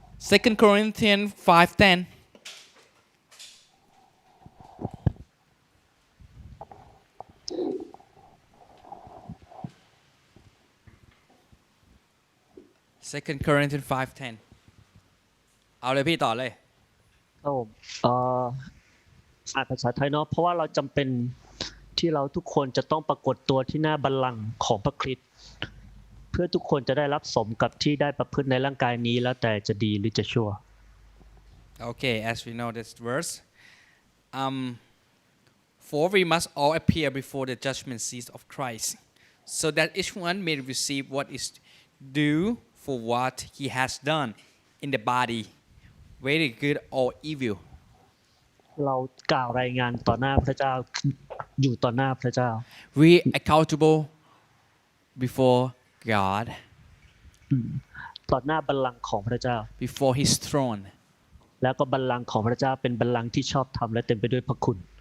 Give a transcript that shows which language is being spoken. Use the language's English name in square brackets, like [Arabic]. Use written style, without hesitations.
[English] 2 Corinthians 5:10 2 Corinthians 5:10 [Thai] เอาเลยพี่ต่อเลย ครับผมอ่านภาษาไทยเนาะเพราะว่าเราจำเป็นที่เราทุกคนจะต้องปรากฏตัวที่หน้าบัลลังก์ของพระคริสต์เพื่อทุกคนจะได้รับสมกับที่ได้ประพฤติในร่างกายนี้แล้วแต่จะดีหรือจะชั่ว [English] Okay, as we know this verse, for we must all appear before the judgment seat of Christ, so that each one may receive what is due for what he has done in the body, whether good or evil. [Thai] เรากล่าวรายงานต่อหน้าพระเจ้าอยู่ต่อหน้าพระเจ้า [English] We accountable before God, [Thai] ต่อหน้าบัลลังก์ของพระเจ้า [English] before His throne, [Thai] แล้วก็บัลลังก์ของพระเจ้าเป็นบัลลังก์ที่ชอบธรรมและเต็มไปด้วยพระคุณ